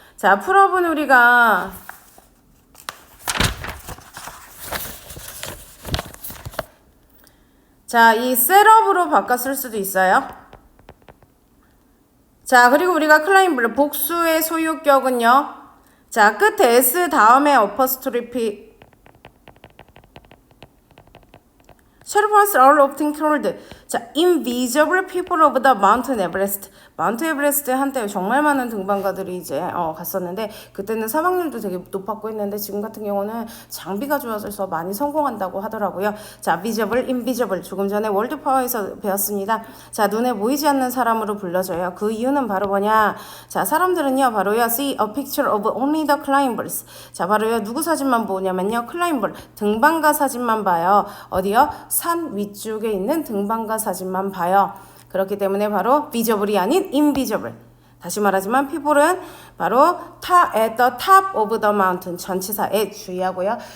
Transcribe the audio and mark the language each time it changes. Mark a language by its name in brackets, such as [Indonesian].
[Korean] 자, 풀업은 우리가 자, 이 셋업으로 바꿔 쓸 수도 있어요. 자, 그리고 우리가 클라임블 복수의 소유격은요. 자, 끝에 S 다음에 어퍼스트로피 [English] Sherpas are often called 자, invisible people of the Mountain Everest. [Korean] 마운트 에베레스트에 한때 정말 많은 등반가들이 이제 갔었는데 그때는 사망률도 되게 높았고 했는데 지금 같은 경우는 장비가 좋아져서 많이 성공한다고 하더라고요. 자, visible, invisible 조금 전에 월드파워에서 배웠습니다. 자, 눈에 보이지 않는 사람으로 불러져요. 그 이유는 바로 뭐냐? 자, 사람들은요 바로요 [English] see a picture of only the climbers. [Korean] 자, 바로요 누구 사진만 보냐면요 클라임버 등반가 사진만 봐요. 어디요? 산 위쪽에 있는 등반가 사진만 봐요. 그렇기 때문에 바로 visible이 아닌 invisible. 다시 말하지만 people은 바로 [English] at the top of the mountain [Korean] 전치사에 주의하고요.